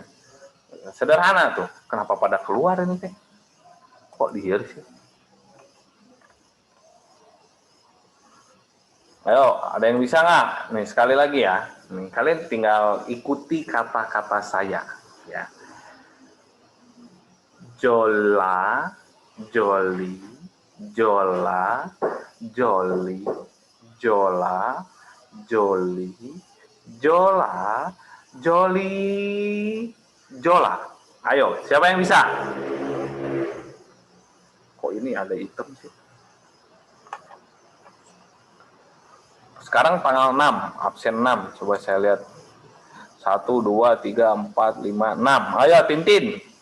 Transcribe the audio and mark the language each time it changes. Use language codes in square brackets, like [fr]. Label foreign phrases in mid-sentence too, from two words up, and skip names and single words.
[id] Sederhana tuh. Kenapa pada keluar ini teh? Kok dihir sih? Ayo, ada yang bisa nggak? Nih sekali lagi ya. Nih, kalian tinggal ikuti kata-kata saya. Ya. Jola, joli, jola, joli, jola, joli, jola, joli, jola. Ayo, siapa yang bisa? Kok ini ada hitam sih? Sekarang tanggal 6, absen 6. Coba saya lihat. 1, 2, 3, 4, 5, 6. Ayo, Tintin.